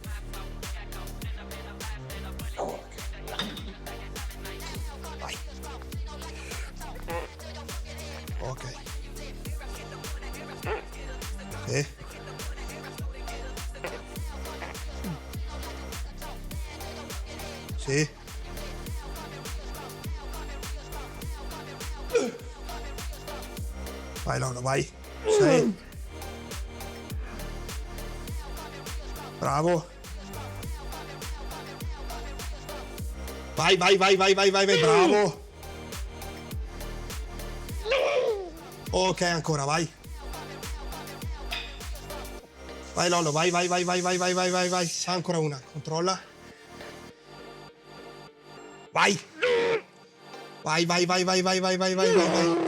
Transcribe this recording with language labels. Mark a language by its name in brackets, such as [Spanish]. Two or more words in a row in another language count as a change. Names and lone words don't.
[Italian] Vai. Ok. Sì. Sì. Vai Lolo, vai. 6. Bravo. Vai, vai, vai, vai, vai, vai, vai, bravo. Ok, ancora, vai. Vai Lolo, vai, vai, vai, vai, vai, vai, vai, vai, vai. Ancora una, controlla. Vai. Vai, vai, vai, vai, vai, vai, vai, vai, vai, vai.